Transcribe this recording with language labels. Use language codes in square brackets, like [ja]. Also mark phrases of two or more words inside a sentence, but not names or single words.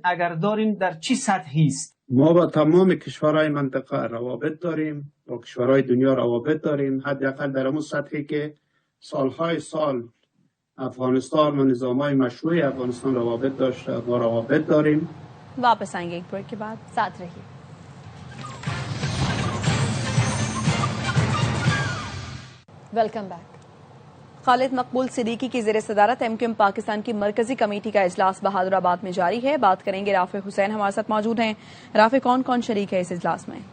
[fa] اگر دارین در چی سطحی است؟ ما با تمام کشورهای منطقه روابط داریم، با کشورهای دنیا روابط داریم، حداقل در اون سطحی که سالهای سال افغانستان و نظامهای مشروع افغانستان روابط داشته، ما روابط داریم. [ur] واپس آئیں گے ایک بریک کے بعد، ساتھ رہیے. [en] welcome back. [ur] خالد مقبول صدیقی کی زیر صدارت ایم کیو ایم پاکستان کی مرکزی کمیٹی کا اجلاس بہادر آباد میں جاری ہے. بات کریں گے رافع حسین ہمارے ساتھ موجود ہیں. رافع، کون کون شریک ہے اس اجلاس میں؟